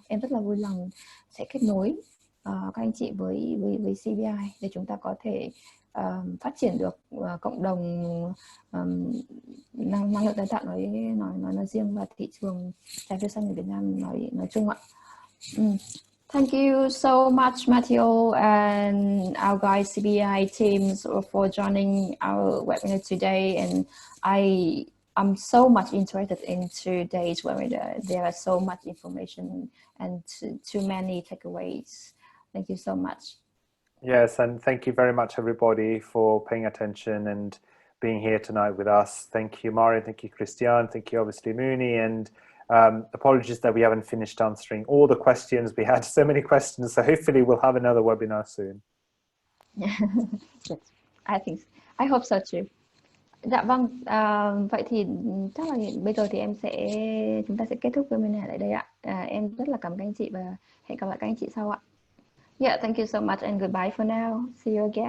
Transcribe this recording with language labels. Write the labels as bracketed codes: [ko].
[vi] Em rất là vui lòng sẽ kết nối các anh chị với CBI để chúng ta có thể phát triển được cộng đồng năng lượng tái tạo nói riêng và thị trường trái phiếu xanh ở Việt Nam nói chung ạ. [en] Thank you so much, Matthew and our guys CBI teams for joining our webinar today. And I'm so much interested in today's webinar. There are so much information and too many takeaways. Thank you so much. Yes, and thank you very much, everybody, for paying attention and being here tonight with us. Thank you, Mari. Thank you, Christian. Thank you, obviously, Mooney. And apologies that we haven't finished answering all the questions. We had so many questions, so hopefully we'll have another webinar soon. Yes, I hope so too. [vi] Dạ vâng, vậy thì chắc là bây giờ thì chúng ta sẽ kết thúc webinar tại đây ạ. Em rất là cảm ơn các anh chị và hẹn gặp lại các anh chị sau ạ. [en] Yeah, thank you so much and goodbye for now. See you again.